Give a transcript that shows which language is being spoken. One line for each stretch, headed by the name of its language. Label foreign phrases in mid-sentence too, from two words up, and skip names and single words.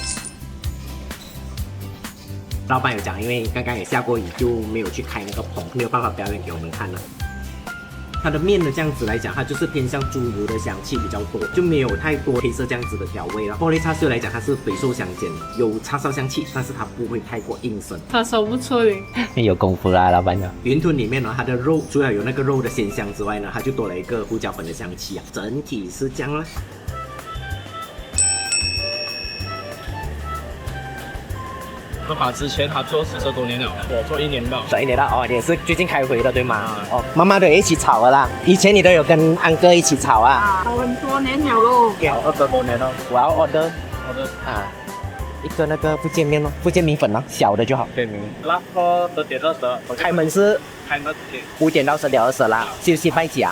Chinese: 老闆有講，因為剛剛也下過雨，就沒有去開那個棚，沒有辦法表演給我們看了。它的麵的這樣子來講，它就是偏向豬油的香氣比較多，就沒有太多黑色這樣子的調味了。玻璃叉燒來講，它是肥瘦相間，有叉燒香氣，但是它不會太過硬身。叉燒不錯嘞，有功夫啦，老闆娘。雲吞裡面呢，它的肉除了有那個肉的鮮香之外呢，它就多了一個胡椒粉的香氣啊，整體是這樣啦。合法之前他做10多年了，我做1年到。 1年到哦，你也是最近開回的對嗎？哦，媽媽都一起炒了啦。以前你都有跟安哥一起炒啊？很多年了咯。有20多年了。我要 order 啊，一個那個福建麵咯，福建米粉咯，小的就好。對，那個10點20。開門是開門 5點到10點20啦。休息拜幾啊？